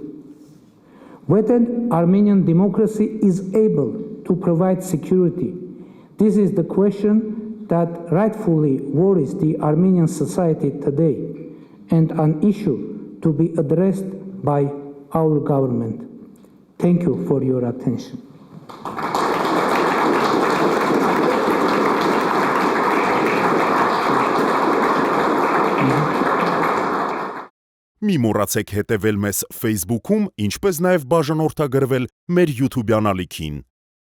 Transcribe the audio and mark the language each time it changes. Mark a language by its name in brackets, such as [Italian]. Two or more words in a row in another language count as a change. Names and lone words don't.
[English] Whether Armenian democracy is able to provide security. This is the question that rightfully worries the Armenian society today, and an issue to be addressed by our government. Thank you for your attention. [Armenian] Մի մոռացեք հետևել մեզ Facebook-ում, ինչպես նաև բաժանորդագրվել մեր YouTube-յան ալիքին։